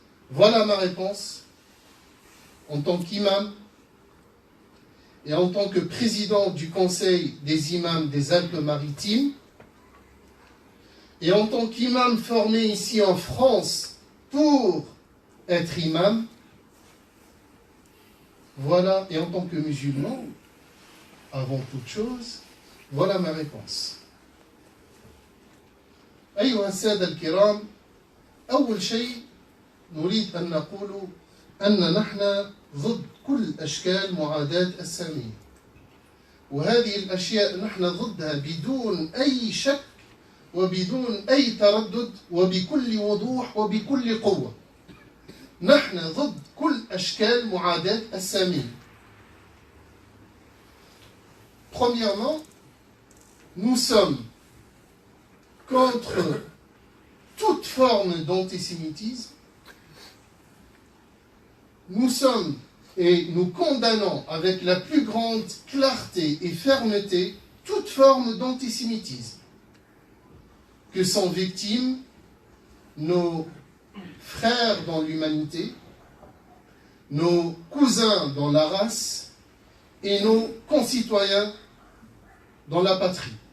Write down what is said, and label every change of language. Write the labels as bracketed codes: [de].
[fr] Voilà ma réponse en tant qu'imam et en tant que président du Conseil des imams des Alpes-Maritimes et en tant qu'imam formé ici en France pour être imam. Voilà, et en tant que musulman, avant toute chose, voilà ma réponse. [ar] أيها السادة الكرام، أول شيء نريد أن نقول أن نحن ضد كل أشكال معاداة السامية، وهذه الأشياء نحن ضدها بدون أي شك وبدون أي تردد وبكل وضوح وبكل قوة. نحن ضد كل أشكال معاداة السامية. [fr] Premièrement, nous sommes contre toute forme d'antisémitisme. Nous sommes et nous condamnons avec la plus grande clarté et fermeté toute forme d'antisémitisme que sont victimes nos frères dans l'humanité, nos cousins dans la race et nos concitoyens dans la patrie.